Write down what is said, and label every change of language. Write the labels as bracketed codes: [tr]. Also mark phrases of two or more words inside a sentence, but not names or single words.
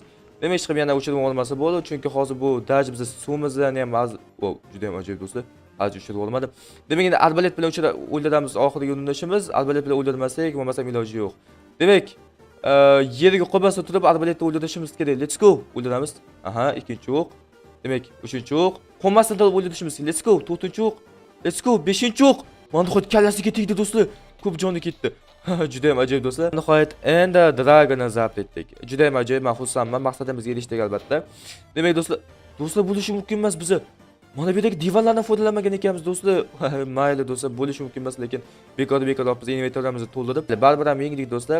[uz] Demak, hech kim yana o'chirib olmasa bo'ldi, chunki hozir bu daj biz suvimizni ham juda ham ajoyib do'stlar. Hozir o'chirib olmadi. Demak, endi arbalet bilan o'ldiramiz oxirgi urinishimiz. Arbalet bilan o'ldirmasak, bo'lmasa iloji yo'q. Demak, yerga qo'ymasdan turib arbaletni o'ldirishimiz kerak. [en] Let's go. [uz] O'ldiramiz. Aha, ikkinchi o'q. Demak, uchinchi o'q. Qo'ymasdan turib o'ldirishimiz kerak. [en] Let's go. [uz] To'rtinchi o'q. [en] Let's go. [uz] Beshinchi o'q. Mana nihoyat kallasiga tegdi do'stlar. Ko'p joni ketdi. Juda ham ajoyib do'stlar. Nihoyat endi Dragonni zabt etdik. Juda ham ajoyib, men xursandman. Maqsadimizga erishdik albatta. Demak do'stlar bo'lishi mumkin emas biza. Mana bu yerdagi divanlardan foydalanmagan ekanmiz do'stlar. Mayli do'stlar, bo'lishi mumkin emas, lekin bekor olib biz inventoriyamizni to'ldirib, baribir ham yengdik do'stlar.